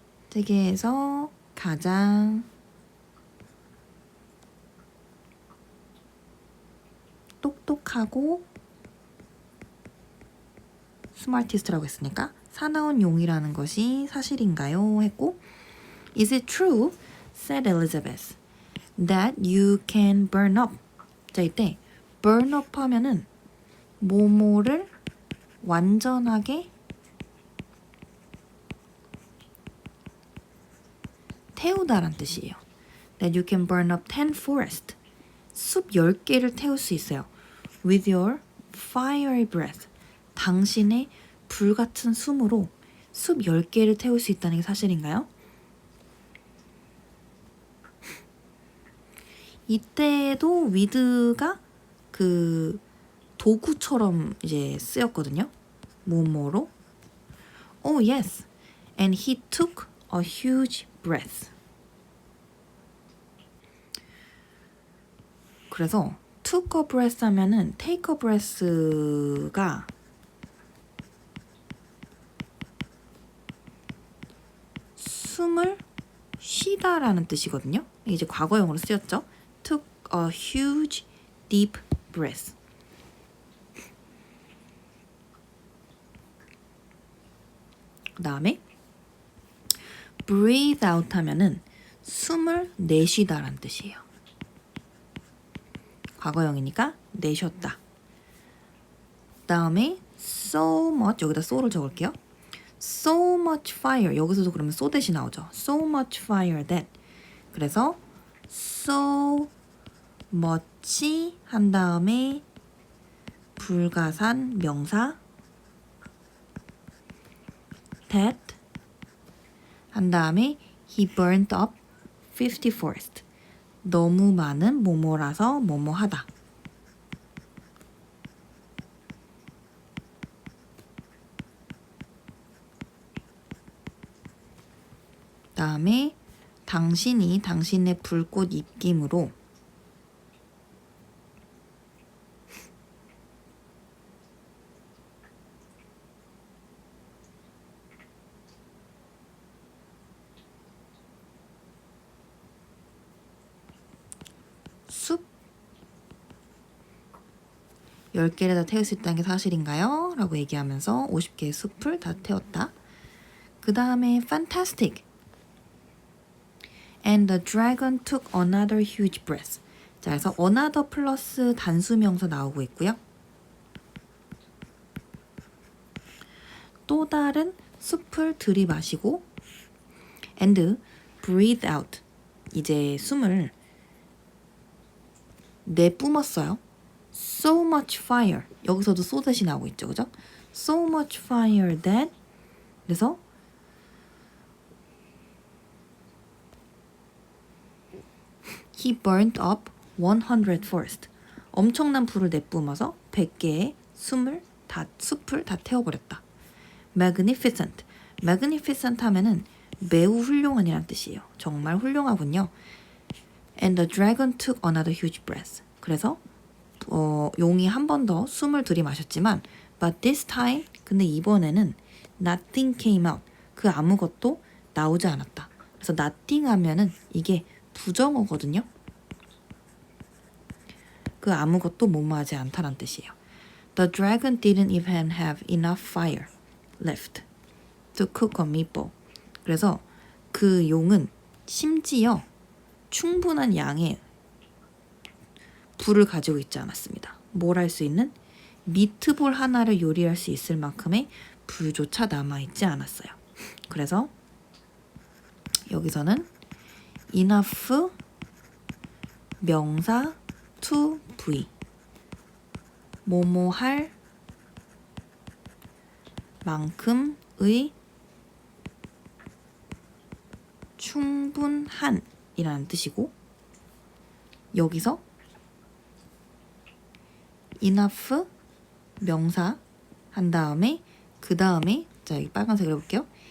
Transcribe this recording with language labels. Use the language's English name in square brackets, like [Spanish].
[Korean] 세계에서 가장 똑똑하고 스마티스트라고 했으니까 사나운 용이라는 것이 사실인가요? 했고 [English] Is it true, said Elizabeth, that you can burn up? [Korean] 자, 이때 burn up 하면은 뭐뭐를 완전하게 태우다란 뜻이에요. [English] That you can burn up 10 forests. [Korean] 숲 10개를 태울 수 있어요. [English] With your fiery breath. [Korean] 당신의 불같은 숨으로 숲 10개를 태울 수 있다는 게 사실인가요? 이때도 with가 그 도구처럼 이제 쓰였거든요. 뭐뭐로. [English] Oh yes. And he took a huge breath. [Korean] 그래서 took a breath 하면은 take a breath가 숨을 쉬다라는 뜻이거든요. 이제 과거형으로 쓰였죠. [English] took a huge deep breath. [Korean] 그 다음에 breathe out 하면은 숨을 내쉬다라는 뜻이에요. 과거형이니까 내쉬었다. 그 다음에 so much, 여기다 so를 적을게요. [English] So much fire, [Korean] 여기서도 그러면 so that이 나오죠. [English] So much fire that. [Korean] 그래서 so much 한 다음에 불가산 명사 that 한 다음에 [English] he burned up 50 forest. [Korean] 너무 많은 뭐뭐라서 뭐뭐하다. 다음에 당신이 당신의 불꽃 입김으로 숲 10개를 다 태울 수 있다는 게 사실인가요? 라고 얘기하면서 50개의 숲을 다 태웠다. 그 다음에 fantastic. [English] And the dragon took another huge breath. [Korean] 자, 그래서 another 플러스 단수명사 나오고 있고요. 또 다른 숲을 들이마시고 [English] and breathe out. [Korean] 이제 숨을 내뿜었어요. [English] So much fire. [Korean] 여기서도 so that이 나오고 있죠. 그죠? [English] So much fire that. [Korean] 그래서 [English] he burned up 100 forest. [Korean] 엄청난 불을 내뿜어서 100개의 숲을 다 태워버렸다. [English] magnificent. [Korean] magnificent 하면은 매우 훌륭한이란 뜻이에요. 정말 훌륭하군요. [English] And the dragon took another huge breath. [Korean] 그래서 용이 한 번 더 숨을 들이마셨지만 [English] but this time [Korean] 근데 이번에는 [English] nothing came out. [Korean] 그 아무것도 나오지 않았다. 그래서 nothing 하면은 이게 부정어거든요. 그 아무것도 뭐뭐하지 않다란 뜻이에요. [English] The dragon didn't even have enough fire left to cook a meatball. [Korean] 그래서 그 용은 심지어 충분한 양의 불을 가지고 있지 않았습니다. 뭘 할 수 있는? 미트볼 하나를 요리할 수 있을 만큼의 불조차 남아있지 않았어요. 그래서 여기서는 enough 명사 to be 뭐뭐 할 만큼의 충분한 이라는 뜻이고 여기서 enough 명사 한 다음에 그 다음에 자 여기 빨간색으로 해볼게요.